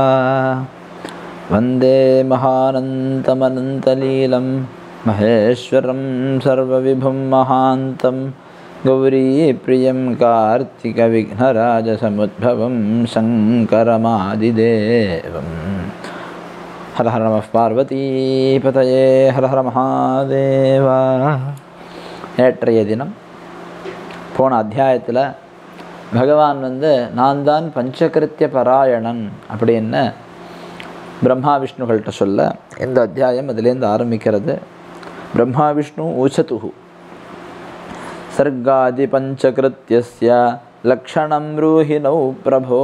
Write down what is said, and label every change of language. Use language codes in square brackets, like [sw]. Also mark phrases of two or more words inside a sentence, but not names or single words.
[sa] वंदे महानन्तमनन्तलीलं महेश्वरं सर्वविभुं महान्तं गौरीप्रियं कार्तिकविघ्नराजसमुद्भवं शङ्करमादिदेवम्। हर हर नमः पार्वती पतये हर हर महादेवा। [ta] நேற்றைய தினம் போன அத்தியாயத்தில் பகவான் நான் தான் பஞ்சகிருத்திய பராயணன் அப்படின்னு பிரம்மா விஷ்ணுகள்கிட்ட சொல்ல இந்த அத்தியாயம் அதிலேருந்து ஆரம்பிக்கிறது. [sa] ब्रह्मा विष्णू ऊचतुः सर्गादि पञ्चकृत्यस्य लक्षणम् रुहिणौ प्रभो.